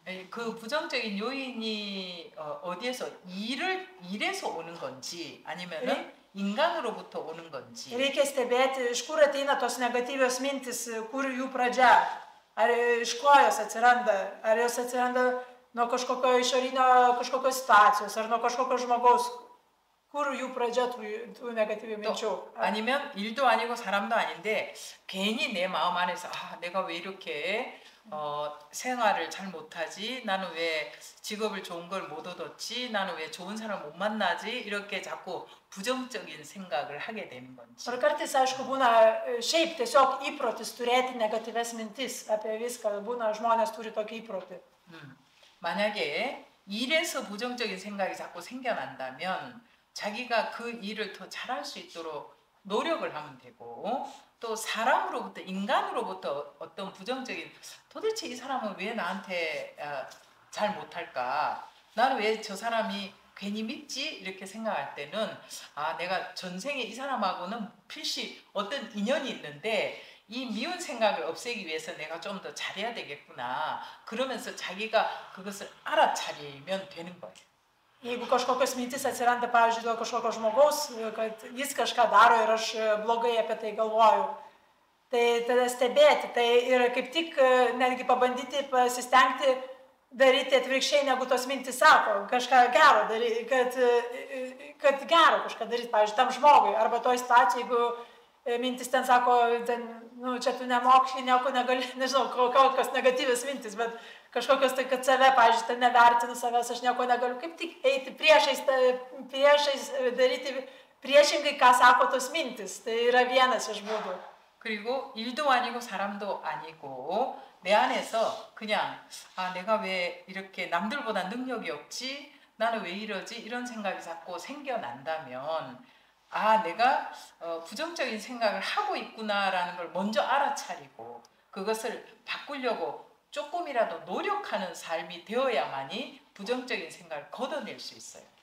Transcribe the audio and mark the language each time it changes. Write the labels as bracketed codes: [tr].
[ko] 그 부정적인 요인이 어디에서 일에서 오는 건지 아니면은 인간으로부터 오는 건지. [lt] Reikia stebėti, iš kur ateina tos negatyvios mintis, kur jų pradžia. Ar iš ko jos atsiranda? Ar jos atsiranda nuo kažkokio išorinio kažkokios situacijos ar nuo kažkokio žmogaus, kur jų pradžia tų negatyvių minčių. [ko] 아니면 일도 아니고 사람도 아닌데 괜히 내 마음 안에서 아, 내가 왜 이렇게 생활을 잘 못하지? 나는 왜 직업을 좋은 걸 못 얻었지? 나는 왜 좋은 사람 못 만나지? 이렇게 자꾸 부정적인 생각을 하게 되는 건지. [lt] Ar kartais, aišku, būna šiaip tiesiog įprotis turėti negatyves mintis apie viską. Būna žmonės turi tokį įprotį. [ko] 만약에 일에서 부정적인 생각이 자꾸 생겨난다면 자기가 그 일을 더 잘할 수 있도록 노력을 하면 되고 또 사람으로부터 인간으로부터 어떤 부정적인 도대체 이 사람은 왜 나한테 잘 못할까? 나는 왜 저 사람이 괜히 밉지? 이렇게 생각할 때는 아 내가 전생에 이 사람하고는 필시 어떤 인연이 있는데 이 미운 생각을 없애기 위해서 내가 좀 더 잘해야 되겠구나. 그러면서 자기가 그것을 알아차리면 되는 거예요. [lt] Jeigu kažkokios mintis atsiranda, pavyzdžiui, dėl kažkokio žmogaus, kad jis kažką daro ir aš blogai apie tai galvoju, tai tada stebėti, tai ir kaip tik netgi pabandyti pasistengti daryti atvirkščiai, negu tos mintis sako, kažką gero daryti, kad gero kažką daryti, pavyzdžiui, tam žmogui, arba toj situacijai, jeigu mintis ten sako, ten, nu, čia tu nemokši, nieko negali, nežinau, kokios negatyvios mintis, bet kažkokios tai, kad save, pavyzdžiui, ten nevertinu savęs, aš nieko negaliu, kaip tik eiti priešais daryti priešingai, ką sako tos mintis, tai yra vienas iš būdų. [ko] 그리고 일도 아니고 사람도 아니고 내 안에서 그냥 아 내가 왜 이렇게 남들보다 능력이 없지? 나는 왜 이러지? 이런 생각이 자꾸 생겨난다면 아 내가 부정적인 생각을 하고 있구나라는 걸 먼저 알아차리고 그것을 바꾸려고 조금이라도 노력하는 삶이 되어야만이 부정적인 생각을 걷어낼 수 있어요.